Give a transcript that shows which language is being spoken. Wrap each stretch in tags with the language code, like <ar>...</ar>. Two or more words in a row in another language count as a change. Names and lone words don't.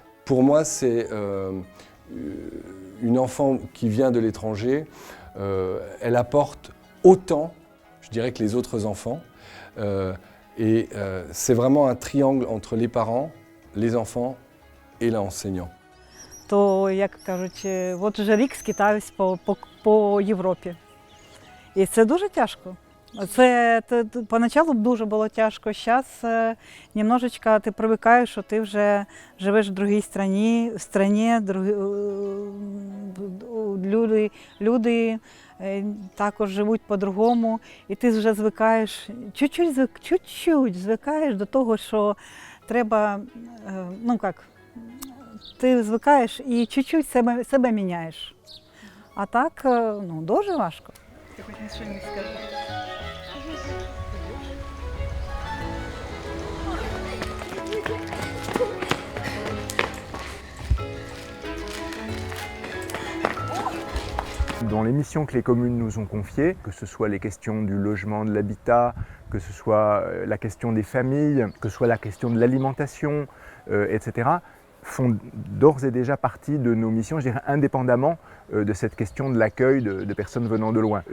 <fr>Pour moi, c'est une enfant qui vient de l'étranger, elle apporte autant, je dirais, que les autres enfants. Et c'est vraiment un triangle entre les parents, les enfants et l'enseignant.</fr> <uk>То, як кажуть, от вже рік скитаюсь по Європі. І це дуже тяжко. Поначалу дуже було тяжко, зараз немножечко ти привикаєш, що ти вже живеш в другій країні, люди також живуть по-другому, і ти вже звикаєш, чуть-чуть звикаєш до того, що треба, ти звикаєш і чуть-чуть себе міняєш. А так, дуже важко. Ти хоч нічого не скажеш.</uk> <fr>Dans les missions que les communes nous ont confiées, que ce soit les questions du logement, de l'habitat, que ce soit la question des familles, que ce soit la question de l'alimentation, etc., font d'ores et déjà partie de nos missions, je dirais indépendamment de cette question de l'accueil de personnes venant de loin.</fr>